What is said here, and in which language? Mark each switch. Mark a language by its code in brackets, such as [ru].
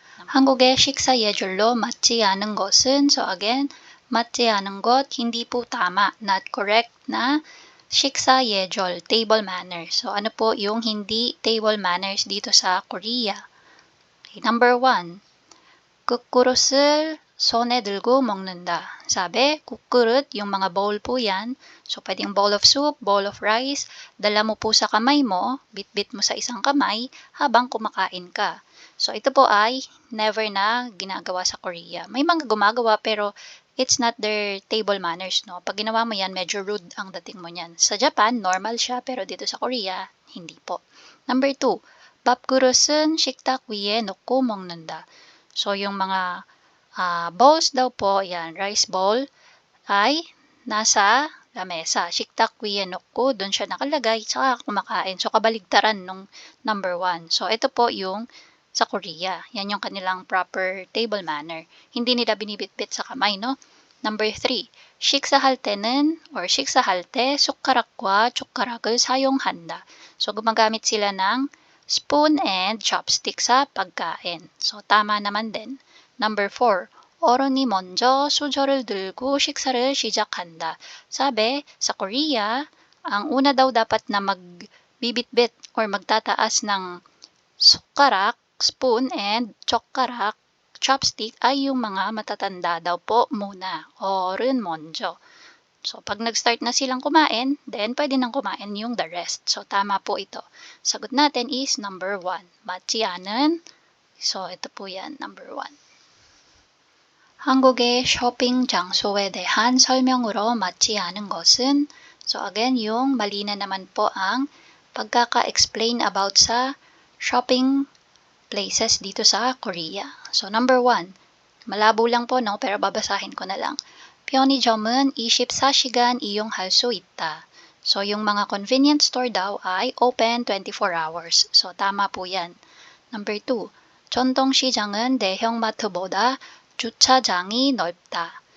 [ko] 한국의 식사 예절로 맞지 않은 것은? [tl] So again, [ko] 맞지 않은 것, [tl] hindi po tama, not correct na 식사 예절, table manners. So ano po yung hindi table manners dito sa Korea? [en] Okay, number 1, [ko] 국그릇을 손에 들고 먹는다. [tl] Sabi, 국그릇, yung mga bowl po yan. So pwedeng [en] bowl of soup, bowl of rice, [tl] dala mo po sa kamay mo, bit-bit mo sa isang kamay habang kumakain ka. So ito po ay never na ginagawa sa Korea. May mga gumagawa pero [en] it's not their table manners, [tl] no? Pag ginawa mo yan, medyo rude ang dating mo niyan. Sa Japan, normal siya, pero dito sa Korea, hindi po. [ko] Number 2, 밥그릇은 식탁 위에 놓고 먹는다. [tl] So yung mga bowls daw po, yan, rice bowl, ay nasa lamesa. [ko] 식탁 위에 놓고, [tl] doon siya nakalagay, tsaka kumakain. So, kabaligtaran nung number 1. So, ito po yung sa Korea. Yan yung kanilang [en] proper table manner. [tl] Hindi nila binibitbit sa kamay, no? Number 3. [ko] 식사할 때는 or 식사할 때 숟가락과 젓가락을 사용한다. [tl] So, gumagamit sila ng [en] spoon and chopstick [tl] sa pagkain. So, tama naman din. Number 4. [ko] 어른이 먼저 수저를 들고 식사를 시작한다. [tl] Sabi, sa Korea, ang una daw dapat na magbibitbit or magtataas ng sukarak, spoon, and chokkarak, chopstick ay yung mga matatanda daw po muna. [ko] 어른 먼저. [tl] So, pag nag-start na silang kumain, then pwede nang kumain yung the rest. So, tama po ito. Sagot natin is number 1. [ko] 맞지 않은? [tl] So, ito po yan, number 1. [ko] 한국의 쇼핑 장소에 대한 설명으로 맞지 않은 것은, [tl] so again, yung mali na naman po ang pagkaka-explain about sa shopping places dito sa Korea. So number 1, malabo lang po, no, pero babasahin ko na lang. [ko] 편의점은 24시간 이용할 수 있다. [tl] So yung mga convenience store daw ay open 24 hours. So tama po yan. [ko] Number 2, 전통시장은 대형마트보다 주차장이 넓다.